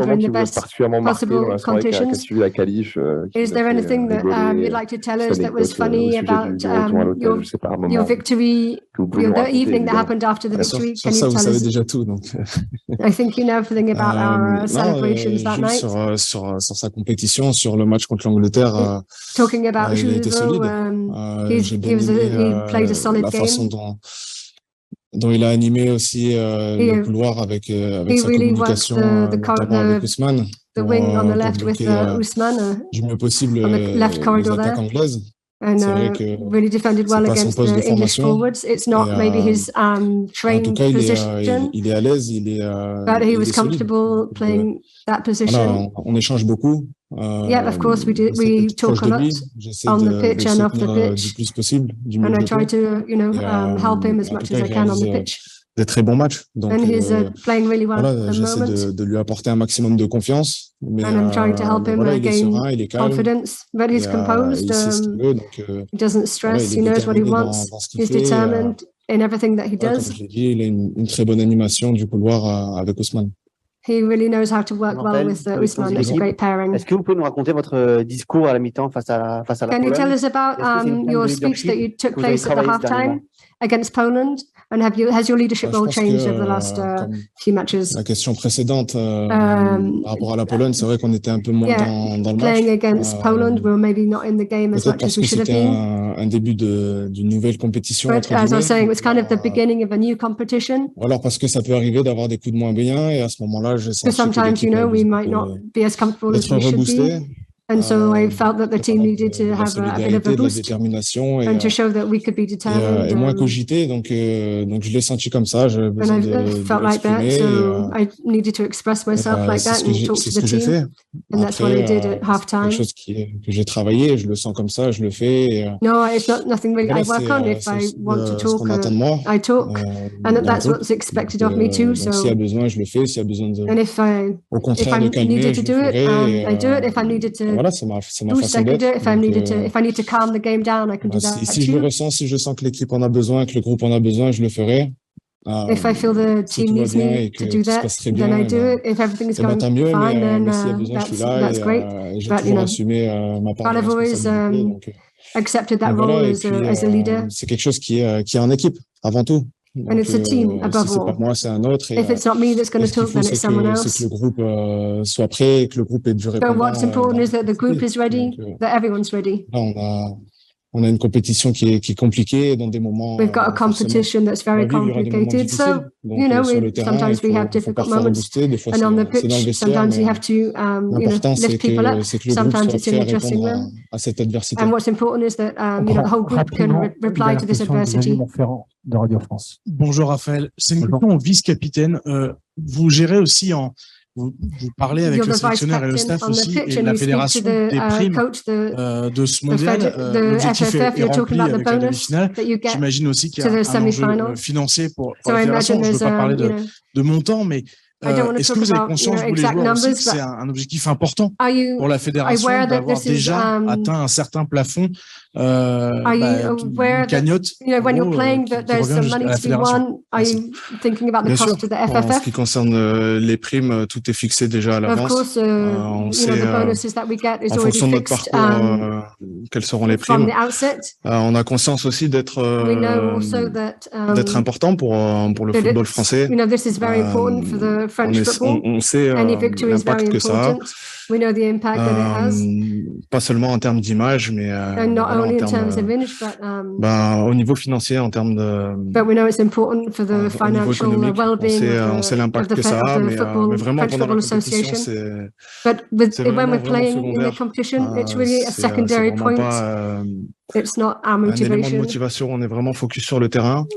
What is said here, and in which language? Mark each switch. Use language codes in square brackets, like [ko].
[fr] Particulièrement marqué dans la soirée qui a suivi la qualif. [en] Is there anything that you'd like to tell us that was funny about your victory, the evening that happened after the victory? Can you tell us? [fr] Vous savez déjà tout, donc. [en] I think you know everything about our celebration. [fr] Sur sa compétition, sur le match contre l'Angleterre, [en] talking about [fr] il a été solide. [en] He played a solid game. [fr] La façon dont il a animé aussi le couloir avec sa communication, notamment avec Ousmane. [en] The wing on the left with Ousmane, [fr] du mieux possible les attaques anglaises. [en] And really defended well against the English forwards. It's not maybe his trained position. [fr] Il est à l'aise, [en] but he was comfortable playing that position. [fr] On échange beaucoup. [en] Yeah, of course we talk a lot on the pitch and off the pitch. [fr] Du plus possible, [en] and I try to, help him as much as I can on the pitch. [fr] Des très bons matchs. Donc, [en] and he's playing really well at the moment. [fr] J'essaie de lui apporter un maximum de confiance. Mais, [en] and I'm trying to help him gain confidence. But he's composed. He doesn't stress. He knows what he wants. He's determined in everything that he does. [fr] Comme je l'ai dit, il a une très bonne animation du couloir avec Ousmane. [en] He really knows how to work well with Ousmane. It's a great pairing. [fr] Est-ce que vous pouvez nous raconter votre discours à la mi-temps face à la Pologne? [en] Can you tell us about your speech that you took place at the halftime against Poland? And has your leadership role changed over the last few matches? [fr] La question précédente, par rapport à la Pologne, c'est vrai qu'on était un peu moins dans le match. [en] Playing against Poland, we were maybe not in the game as much as we should have been. [fr] Un début d'une nouvelle compétition. [en] But as I was saying, it was kind of the beginning of a new competition. [fr] Ou alors parce que ça peut arriver d'avoir des coups de moins bien et à ce moment-là, je sens que [en] sometimes, we might not be as comfortable as we should be. And so I felt that the team needed to have a bit of a boost and to show that we could be determined. [fr] Et moins cogité, donc je l'ai senti comme ça. [en] And I felt like that, so I needed to express myself like that and talk to the team. And that's what I did at halftime. [fr] Quelque chose que j'ai travaillé, je le sens comme ça, je le fais. [en] No, it's not nothing really I work on. If I want to talk, I talk, and that's what's expected of me too. So [fr] s'il y a besoin, je le fais. S'il y a besoin de, [en] and if I needed to do it, I do it. If I needed to [fr] voilà, c'est ma façon d'être. [en] If I need to calm the game down, I can do that. [fr] Si je le ressens, si je sens que l'équipe en a besoin, que le groupe en a besoin, je le ferai. [en] If I feel the team needs me to do that, then I do it. If everything is going fine, then that's great. But I've always accepted that role as a leader. [fr] C'est quelque chose qui est en équipe avant tout. [en] And it's a team above [fr] all. Pas moi, c'est un autre. [en] If it's not me that's going to talk, then it's someone else. [fr] C'est que le groupe soit prêt, que le groupe ait du répondant. [en] But what's important is that the group is ready, that everyone's ready. [fr] Là, on a une compétition qui est compliquée dans des moments. [en] We've got a competition that's very complicated, so sometimes we have difficult moments, and on the pitch sometimes you have to lift people up. Sometimes it's in the dressing room. And what's important is that the whole group can reply to this adversity. [fr] De Radio France. Bonjour Raphaël, c'est une question au vice-capitaine. Vous gérez aussi vous parlez avec le sélectionneur et le staff aussi et la fédération des primes de ce mondial. L'objectif est rempli avec la demi-finale. J'imagine aussi qu'il y a un enjeu financier pour la fédération. Je ne veux pas parler de montant, mais est-ce que vous avez conscience, vous les joueurs aussi, que c'est un objectif important pour la fédération d'avoir déjà atteint un certain plafond, une cagnotte [en] when you're playing, there's some money to be won. Are you thinking about the cost of the FFF? [fr] En ce qui concerne les primes, tout est fixé déjà à l'avance. [en] Of course, [fr] on sait [en] the bonuses that we get is already fixed. [fr] En fonction de notre parcours, quelles seront les primes. On a conscience aussi d'être important pour le football français. [en] This is very important for the French football. [fr] On sait l'impact que ça a. [en] We know the impact that it has. [fr] Pas seulement en termes d'image, mais [en] not only in terms of image, but [fr] au niveau financier, en termes de. [en] But we know it's important for the financial well-being. [fr] On sait l'impact que ça a, mais vraiment pendant la compétition, c'est. [en] But when we're playing in the competition, it's really a secondary point. It's not our motivation. [fr] Un élément de motivation, on est vraiment focus sur le terrain.